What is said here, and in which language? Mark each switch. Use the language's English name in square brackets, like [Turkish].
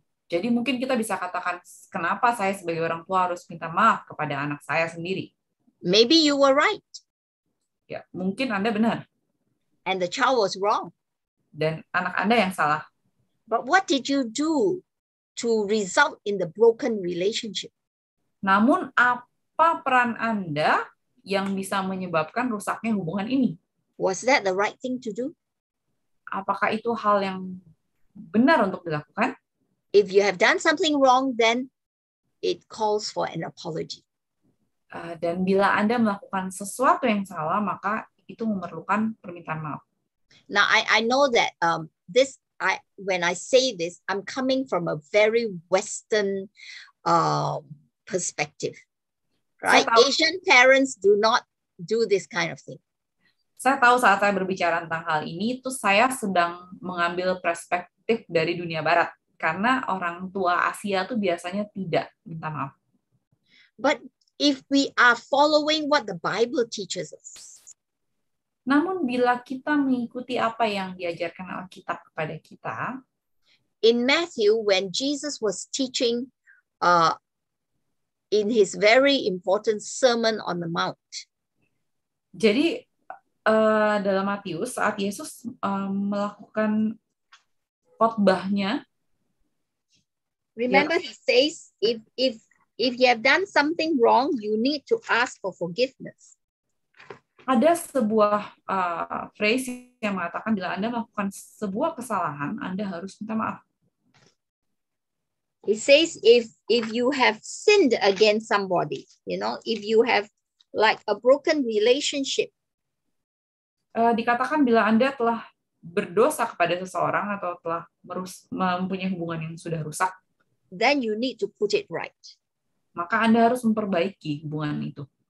[Indonesian] Jadi mungkin kita bisa katakan, kenapa saya sebagai orang tua harus minta maaf kepada anak saya sendiri? [English] Maybe you were right. [Indonesian] Ya, mungkin Anda benar. [English] And the child was wrong. [Indonesian] Dan anak Anda yang salah. [English] But what did you do to result in the broken relationship? [Indonesian] Namun apa peran Anda yang bisa menyebabkan rusaknya hubungan ini? [English] Was that the right thing to do? [Indonesian] Apakah itu hal yang benar untuk dilakukan? [English] If you have done something wrong, then it calls for an apology. [Indonesian] Dan bila Anda melakukan sesuatu yang salah, maka itu memerlukan permintaan maaf. [English] Now, I know that when I say this, I'm coming from a very Western perspective, right? Asian parents do not do this kind of thing. [Indonesian] Saya tahu saat saya berbicara tentang hal ini, itu saya sedang mengambil perspektif dari dunia barat. Karena orang tua Asia itu biasanya tidak minta maaf. [English] But if we are following what the Bible teaches us, [Indonesian] namun bila kita mengikuti apa yang diajarkan Alkitab kepada kita, [English] in Matthew, when Jesus was teaching in his very important Sermon on the Mount. [Indonesian] Jadi dalam Matius saat Yesus melakukan khotbahnya, [English] remember he says, if you have done something wrong, you need to ask for forgiveness. [Indonesian] Ada sebuah phrase yang mengatakan bila Anda melakukan sebuah kesalahan, Anda harus minta maaf. [English] It says if you have sinned against somebody, if you have like a broken relationship. [Indonesian] Dikatakan bila Anda telah berdosa kepada seseorang atau telah mempunyai hubungan yang sudah rusak, [English] then you need to put it right. [Indonesian] Maka Anda harus memperbaiki hubungan itu.